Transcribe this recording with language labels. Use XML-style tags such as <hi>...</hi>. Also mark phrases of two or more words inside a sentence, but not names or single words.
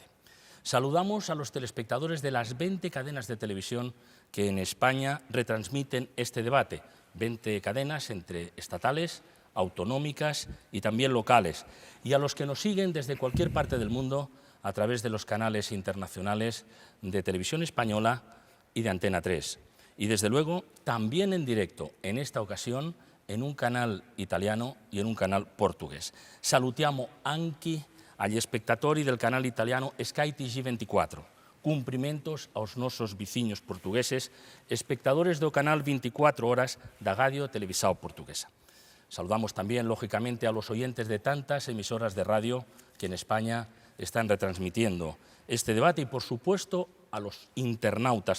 <es>Saludamos a los telespectadores de las 20 cadenas de televisión que en España retransmiten este debate, 20 cadenas entre estatales, autonómicas y también locales, y a los que nos siguen desde cualquier parte del mundo a través de los canales internacionales de Televisión Española y de Antena 3. Y desde luego también en directo, en esta ocasión, en un canal italiano y en un canal portugués.</es> <it>Salutiamo anche agli spettatori del canal italiano Sky TG24.</it> <gl>Cumprimentos aos nosos veciños portugueses, espectadores do canal 24 horas da Radio Televisao Portuguesa.</gl> <es>Saludamos también, lógicamente, a los oyentes de tantas emisoras de radio que en España están retransmitiendo este debate y, por supuesto, a los internautas.</es>